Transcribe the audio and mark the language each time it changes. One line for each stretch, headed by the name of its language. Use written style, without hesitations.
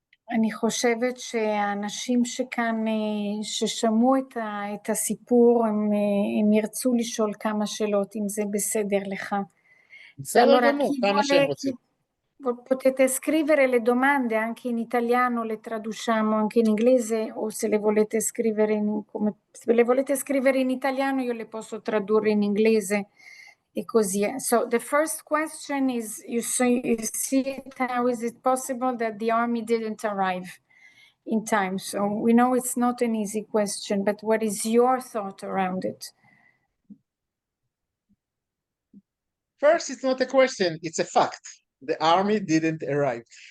Hebrew: אני חושבת שהאנשים שכאן, ששמעו את הסיפור, הם ירצו לשאול כמה שאלות, אם זה בסדר לך. בסדר גמור, כמה שהם רוצים.
Italian: Potete scrivere le domande anche in italiano, le traduciamo anche in inglese, o se le volete scrivere se le volete scrivere in italiano io le posso tradurre in inglese e così.
English: So the first question is, you see it, how is it possible that the army didn't arrive in time? So we know it's not an easy question, but what is your thought around it? First, it's not a question, it's a fact. The army didn't arrive.